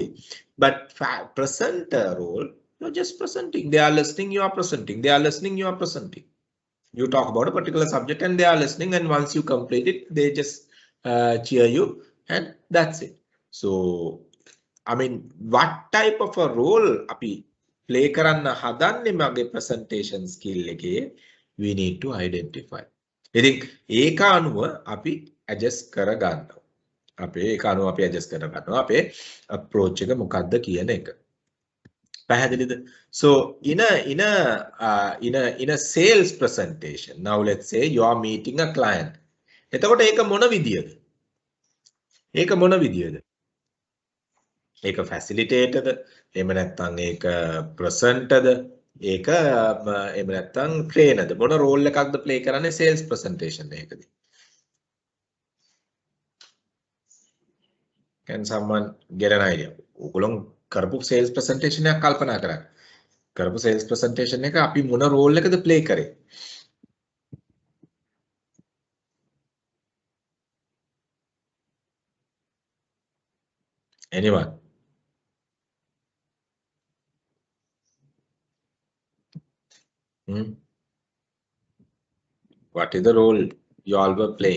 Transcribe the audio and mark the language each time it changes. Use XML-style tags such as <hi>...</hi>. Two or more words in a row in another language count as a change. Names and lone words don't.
<en>But presenter role, you're just presenting. They are listening, you are presenting. They are listening, you are presenting. You talk about a particular subject and they are listening, and once you complete it, they just cheer you, and that's it. So I mean, what type of a role api play</en> <si>කරන්න හදන්නේ මගේ</si> <en>presentation skill එකේ, we need to identify.</en> <si>ඉතින් ඒක අනුව අපි adjust කරගන්නවා. ඒක අනුව අපි adjust කරගන්නවා අපේ approach එක මොකක්ද කියන එක. පැහැදිලිද?</si> <en>So in a sales presentation, now let's say you are meeting a client.</en> <si>එතකොට ඒක මොන විදියද? ඒක මොන විදියද? ඒක facilitator ද? එහෙම නැත්නම් ඒක presenter ද? ඒක එහෙම නැත්නම් trainer ද? මොන role එකක්ද play කරන්නේ</si> <en>sales presentation</en> <si>එකකදී?</si> <en>Can someone get an idea?</en> <si>ඔයගොල්ලෝ කරපු</si> <en>sales presentation</en> <si>එකක් කල්පනා කරන්න. කරපු</si> <en>sales presentation</en> <si>එක අපි මොන role එකද play කරේ?</si> <en>Anyone? What is the role you all were playing?</en>